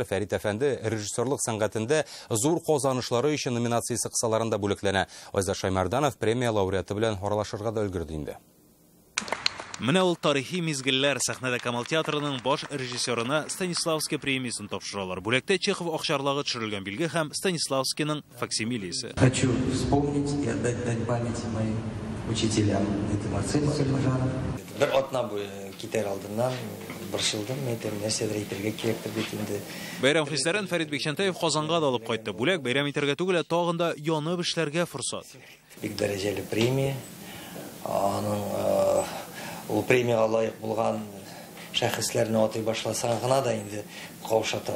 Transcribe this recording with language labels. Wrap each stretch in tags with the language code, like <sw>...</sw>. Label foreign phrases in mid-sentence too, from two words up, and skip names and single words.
<tt>Фәрит әфәнде режиссерлык сәнгатендә зур казанышлары өчен номинациясе кысаларында бүлекләнә. Айза Шаймарданов премия лауреаты белән харалашырга да өлгерде инде. Менә ул тарихи мизгелләр сәхнәдә Камал театрының баш режиссерына Станиславский премиясын тапшыралар. Бүлектә Чехов акчарлыгы төшерелгән билге һәм Станиславскийның факсимилисе.</tt> <ru>Хочу вспомнить и отдать дань памяти моим учителям. Это Марсель Сальмажанов.</ru> <tt>Бер атна буе китәр алдыннан борчылдым, әйтәм, нәрсәдер әйтергә кирәктер бит инде. Бәйрәм хисләрен Фәрит Бикшәнтәев Казанга да алып кайтты. Бүләк бәйрәм итәргә түгел, тагын да янып эшләргә форсат. Бик дәрәҗәле премия. Аның ул премияга лаек булган шәхесләрне атый башласаң гына да инде каушата.</tt>